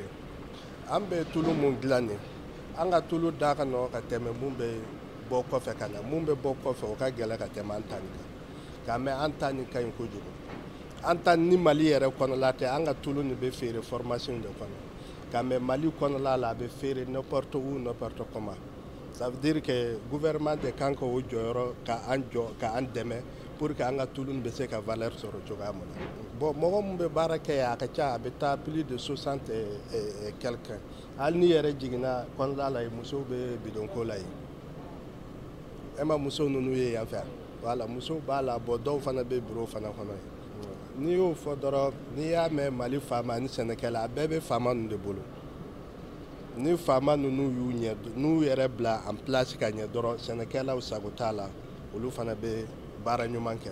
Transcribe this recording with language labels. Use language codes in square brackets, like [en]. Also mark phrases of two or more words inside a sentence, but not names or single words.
[bm] An bɛ tulu mun dilan nin an ka tulu da ka nɔgɔn ka tɛmɛ mun bɛ bɔ kɔfɛ ka na mun bɛ bɔ kɔfɛ o ka gɛlɛn ka tɛmɛ an ta nin kan. K'a mɛn an ta nin ka ɲi kojugu. An ta ni Mali yɛrɛ kɔnɔla tɛ an ka tulu nin bɛ feere formation de kɔnɔ. K'a mɛn Mali kɔnɔla la a bɛ feere [fr] n'importe où n'importe comment. Ça veut dire que [bm] gouvernement de kan ka o jɔyɔrɔ k'an jɔ k'an dɛmɛ [fr] pour que [bm] an ka tulu nin bɛ se ka valeur sɔrɔ cogoya min na. Bon mɔgɔ mun bɛ baara kɛ a ka ca a bɛ taa [fr] plus de 60 et quelques. [bm] Hali ni yɛrɛ jiginna kɔnɔla la musow bɛ bidonko la yen. E ma muso ninnu ye yan fɛ voilà musow b'a la bon dɔw fana bɛ bureau fana kɔnɔ yen. N'i y'o fɔ dɔrɔn n'i y'a mɛn Mali faama ani sɛnɛkɛla a bɛɛ bɛ faama ninnu de bolo. Ni faama ninnu y'u ɲɛ n'u yɛrɛ bila [fr] en place [bm] ka ɲɛ dɔrɔn sɛnɛkɛlaw sago t'a la olu fana bɛ baara ɲuman kɛ.